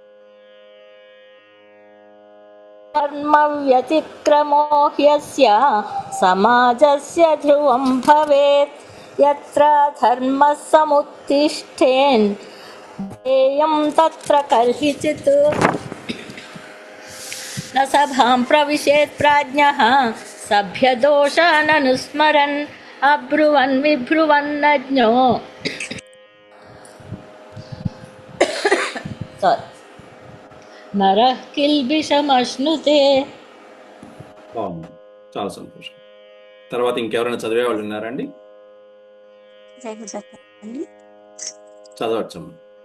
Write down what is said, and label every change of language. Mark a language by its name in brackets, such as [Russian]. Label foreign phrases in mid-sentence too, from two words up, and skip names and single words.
[Sanskrit] कर्मव्यतिक्रमो ह्यस्य समाजस्य ध्रुवं भवेत् यत्र धर्मः समुत्तिष्ठेन् ध्येयं तत्र कर्हिचित् न सभां प्रविशेत् प्राज्ञः सभ्यदोषाननुस्मरन् अब्रुवन् विब्रुवन्नज्ञो నరః కిల్బిషమశ్నుతే. [Telugu] బాగుంది, చాలా సంతోషం. తర్వాత ఇంకెవరైనా చదివే వాళ్ళు ఉన్నారండి? చదవచ్చమ్మా.